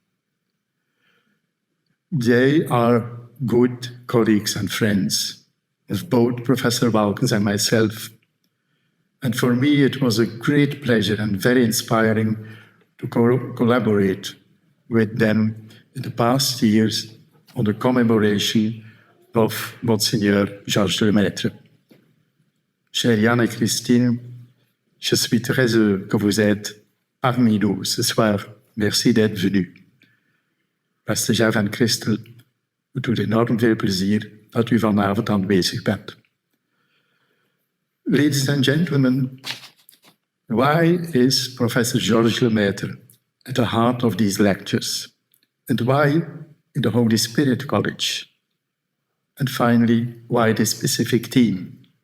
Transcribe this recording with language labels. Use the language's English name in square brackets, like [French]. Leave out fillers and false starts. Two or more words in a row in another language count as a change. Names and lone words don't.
[English] They are good colleagues and friends of both Professor Waelkens and myself, and for me it was a great pleasure and very inspiring to collaborate with them in the past years on the commemoration of Monseigneur Georges Lemaître. [French] Chers Yann et Christine, je suis très heureux que vous êtes parmi nous ce soir. Merci d'être venus. [Dutch] Beste Jeff en Christel, het doet enorm veel plezier dat u vanavond aanwezig bent. [English] Ladies and gentlemen, why is Professor Georges Lemaître at the heart of these lectures? And why in the Holy Spirit College? And finally, why this specific theme?